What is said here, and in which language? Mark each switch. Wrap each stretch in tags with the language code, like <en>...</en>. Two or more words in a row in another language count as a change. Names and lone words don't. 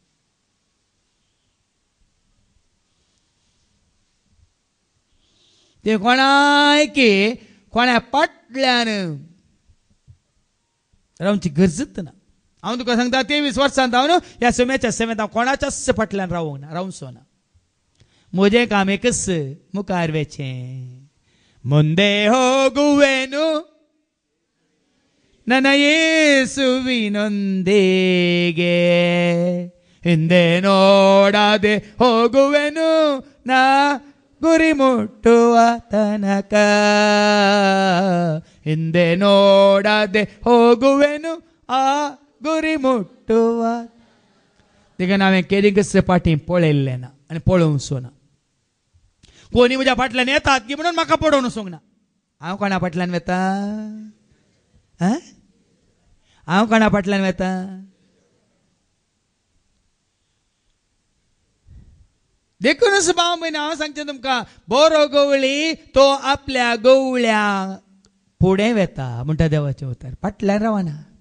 <kok>ते कोणाय की कोणा फाटल्यान रावची गरजच ना हांव तुका सांगता 23 वर्सांत हांव ह्या सुम्याच्या सेवेंत हांव कोणाच्याच फाटल्यान रावूंक ना रावंक ना म्हजें काम एकच मुखार वेचें</kok> <kn>ಮುಂದೆ ಹೋಗುವೆನು ನನ್ನ ಯೇಸುವಿನೊಂದಿಗೆ ಹಿಂದೆ ನೋಡದೆ ಹೋಗುವೆನು ನಾ ಗುರಿ ಮುಟ್ಟುವ ತನಕ ಹಿಂದೆ ನೋಡದೆ ಹೋಗುವೆನು ಆ ಗುರಿ ಮುಟ್ಟುವ</kn> <kok>देखीक हांवें केरींगस पाटी पळयल्लें ना आनी पळोवंक सोना कोणी म्हज्या फाटल्यान येतात की म्हणून म्हाका पडोवन वचोंक ना हांव कोणा फाटल्यान वेता हांव कोणा फाटल्यान वेता देखूनच भाव भयणी हांव सांगचें तुमकां बरो गवळी तो आपल्या गवळ्यांक फुडें वेता म्हणटा देवाचें उतर फाटल्यान रावना</kok>